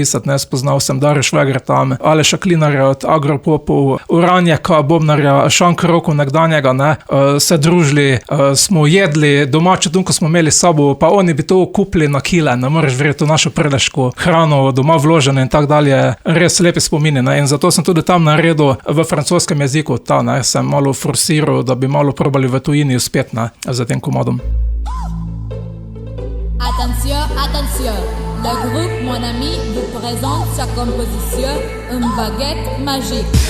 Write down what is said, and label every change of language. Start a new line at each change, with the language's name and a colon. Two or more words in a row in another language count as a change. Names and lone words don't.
Slovenian: Ne, spoznal sem Darjo Šveger tam, Aleša Klinarja od Agropopov, Uranjaka, Bobnarja, Šankrokov nekdanjega, ne, se družili, smo jedli, domače tunko smo imeli s sabo, pa oni bi to kupili na kile, ne moreš verjeti v našo prelešku hrano, doma vložene in tak dalje, res lepi spomini, ne, in zato sem tudi tam naredil v francoskem jeziku, ta, ne, sem malo forsiral, da bi malo probali v tujini uspet, ne, za tem komadom.
French: Attention, attention, le groupe Mon Ami vous présente sa composition Une baguette magique.